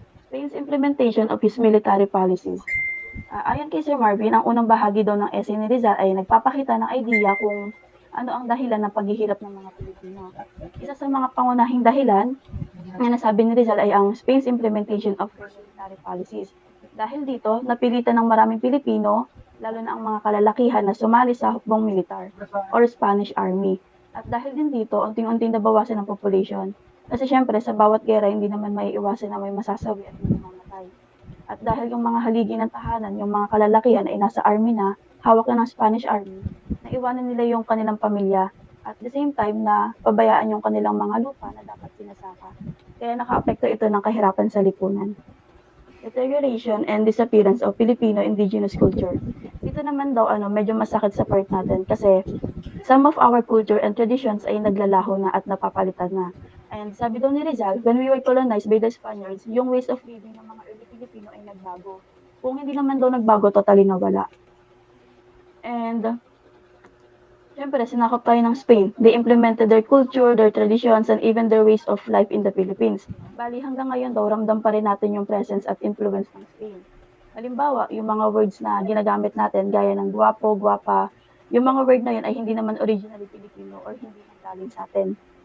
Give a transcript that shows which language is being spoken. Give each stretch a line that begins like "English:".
English: Spain's implementation of his military policies.
Filipino: Ayon kay Sir Marvin, ang unang bahagi daw ng essay ni Rizal ay nagpapakita ng idea kung ano ang dahilan ng paghihirap ng mga Pilipino. Isa sa mga pangunahing dahilan na nasabi ni Rizal ay ang
English: Spain's implementation of their military policies.
Filipino: Dahil dito, napilitan ng maraming Pilipino, lalo na ang mga kalalakihan na sumali sa hukbong militar or Spanish Army. At dahil din dito, unting-unting nabawasan ang population. Kasi syempre, sa bawat gera, hindi naman maiiwasan na may masasawi at may mamamatay. At dahil yung mga haligi ng tahanan, yung mga kalalakihan ay nasa army na, hawak na ng Spanish Army, naiwanan nila yung kanilang pamilya at the same time na pabayaan yung kanilang mga lupa na dapat sinasaka. Kaya nakaapekto ito ng kahirapan sa lipunan.
English: Deterioration and disappearance of Filipino indigenous culture.
Filipino: Dito naman daw medyo masakit sa part natin kasi
English: some of our culture and traditions
Filipino: ay naglalaho na at napapalitan na. And sabi daw ni Rizal,
English: when we were colonized by the Spaniards,
Filipino: yung ways of living ng mga early Filipino ay nagbago. Kung hindi naman daw nagbago, totally nawala. And syempre, sinakop tayo ng Spain.
English: They implemented their culture, their traditions, and even their ways of life in the Philippines.
Filipino: Bali, hanggang ngayon daw, ramdam pa rin natin yung presence at influence ng Spain. Halimbawa, yung mga words na ginagamit natin, gaya ng guwapo, guwapa, yung mga word na yun ay hindi naman originally Filipino or hindi galing sa atin.